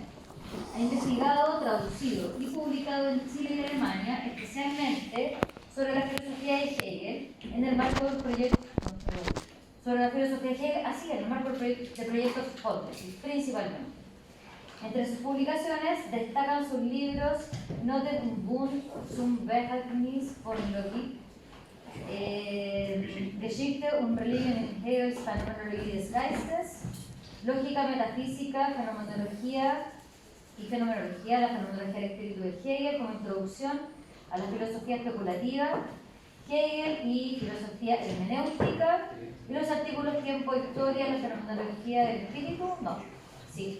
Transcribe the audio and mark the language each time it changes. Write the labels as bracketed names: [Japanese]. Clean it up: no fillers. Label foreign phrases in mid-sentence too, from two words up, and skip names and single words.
[Spanish] Ha investigado, traducido y publicado en Chile y Alemania, especialmente sobre la filosofía de Hegel, en el marco del proyecto sobre la filosofía de Hegel, así en el marco del proyecto Hipótesis, principalmente. Entre sus publicaciones destacan sus libros Noten und Bund zum Verhältnis von Logik, Geschichte und Religion in Hegels Phänomenologie des Geistes, Lógica Metafísica, Fenomenología y Fenomenología, la Fenomenología del Espíritu de Hegel, como introducción a la filosofía especulativa, Hegel y filosofía hermenéutica, y los artículos Tiempo e Historia, la Fenomenología del Espíritu, no, sí.